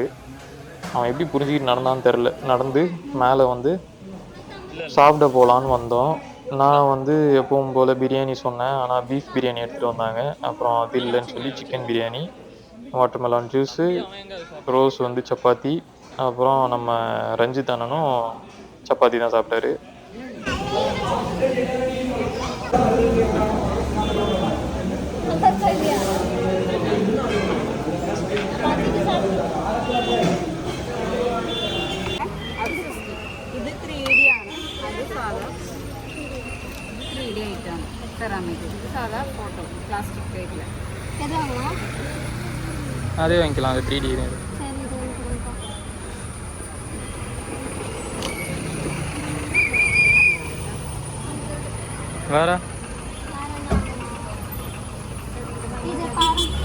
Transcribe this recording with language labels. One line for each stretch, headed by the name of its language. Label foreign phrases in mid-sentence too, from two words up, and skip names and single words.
Tamil: அவன் எப்படி புரிஞ்சுக்கிட்டு நடந்தான்னு தெரில. நடந்து மேலே வந்து சாப்பிட போகலான்னு வந்தோம். நான் வந்து எப்பவும் போல் பிரியாணி சொன்னேன், ஆனால் பீஃப் பிரியாணி எடுத்துகிட்டு வந்தாங்க. அப்புறம் அது இல்லைன்னு சொல்லி சிக்கன் பிரியாணி,
English: watermelon juice,
Tamil: ரோஸ் வந்து சப்பாத்தி, அப்புறம் நம்ம ரஞ்சித் அண்ணனும் சப்பாத்தி தான் சாப்பிட்டாரு.
Malayalam: ഇത് 3D ആണ്, അത് സാധാ 3D ആയിട്ടാണ് സെറാമിക്. ഇത് സാധാ
English: photo plastic type.
Tamil: எதாங்களா? அதே வாங்கிக்கலாம், அது 3D. சரி, இது வாங்கிக்கிறேன்ப்பா. வேற இது பாரு.